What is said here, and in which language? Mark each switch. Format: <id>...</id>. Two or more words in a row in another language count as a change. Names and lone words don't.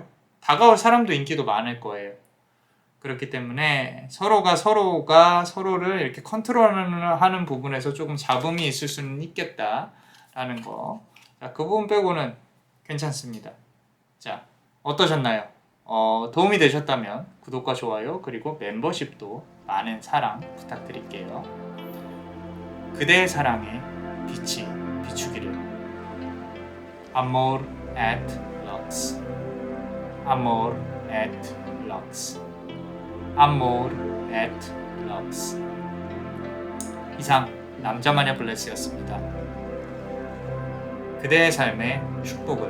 <ko>다가올 사람도 인기도 많을 거예요. 그렇기 때문에 서로가 서로를 이렇게 컨트롤하는 부분에서 조금 잡음이 있을 수는 있겠다라는 거. 자, 그 부분 빼고는 괜찮습니다. 자, 어떠셨나요? 도움이 되셨다면 구독과 좋아요 그리고 멤버십도 많은 사랑 부탁드릴게요. 그대의 사랑에 빛이 비추기를.</ko> <la>Amor et Lux. Amor et Lux. Amor et Lux.</la> <ko>이상 남자마녀 블레스였습니다. 그대의 삶의 축복을.</ko>